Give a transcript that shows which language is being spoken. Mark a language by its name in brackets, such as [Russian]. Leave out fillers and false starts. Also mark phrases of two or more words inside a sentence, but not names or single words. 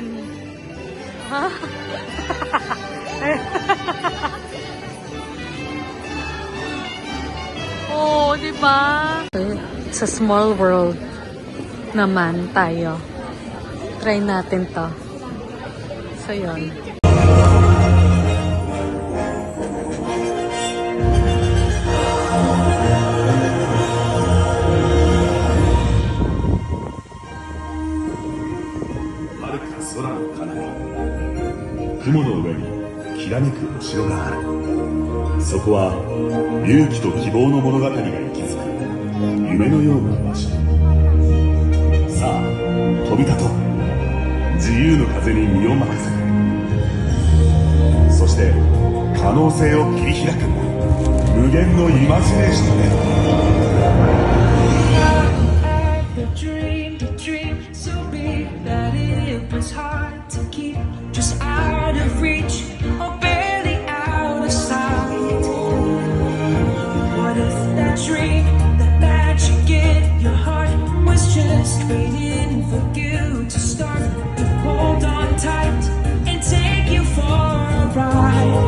[Filipino] Ha? Oo, di ba? Sa Small World naman tayo. Try natin to. So, yun. [Japanese] Haruka 雲の上にきらめくお城がある。そこは勇気と希望の物語が息づく夢のような場所。さあ飛び立とう。自由の風に身を任せて、そして可能性を切り開く無限のイマジネーションへ。 [English] The dream so big that it was hard to keep, just out of reach or barely out of sight. What if that dream, that magic in your heart was just waiting for you to start to hold on tight and take you for a ride?